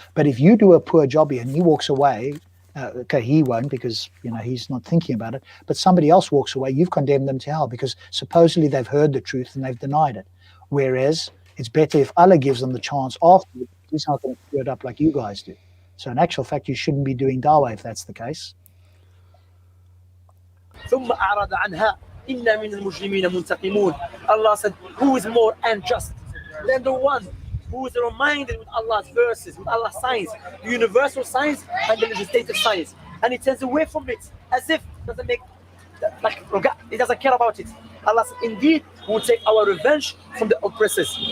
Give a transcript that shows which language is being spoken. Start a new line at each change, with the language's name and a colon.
English: But if you do a poor job here and he walks away, okay, he won't because he's not thinking about it, but somebody else walks away, you've condemned them to hell because supposedly they've heard the truth and they've denied it. Whereas it's better if Allah gives them the chance afterwards. He's not going to screw it up like you guys do. So in actual fact, you shouldn't be doing dawah if that's the case.
Arabic: ثم أعرض عنها إن من المجرمين منتقمون.
English: Allah said, who is more unjust than the one who is reminded with Allah's verses, with Allah's signs, the universal signs and the legislative signs, and he turns away from it as if it doesn't make, like, he doesn't care about it. Allah said, indeed, we will take our revenge from the oppressors.